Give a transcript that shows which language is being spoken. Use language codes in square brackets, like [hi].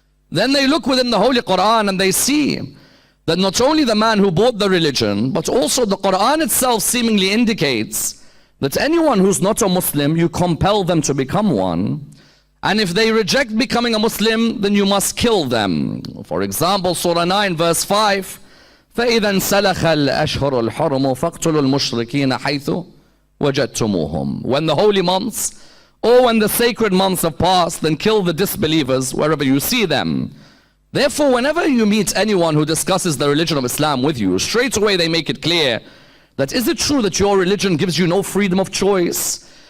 [en] Then they look within the Holy Quran and they see that not only the man who brought the religion, but also the Quran itself seemingly indicates that anyone who's not a Muslim, you compel them to become one. And if they reject becoming a Muslim, then you must kill them. For example, Surah 9 verse 5, [ar] فَإِذَا انْسَلَخَ الْأَشْهُرُ الْحُرُمُ فَاقْتُلُوا الْمُشْرِكِينَ حَيْثُ وَجَدْتُمُوهُم. [en] When the holy months or when the sacred months have passed, then kill the disbelievers wherever you see them. Therefore, whenever you meet anyone who discusses the religion of Islam with you, straight away they make it clear that is it true that your religion gives you no freedom of choice?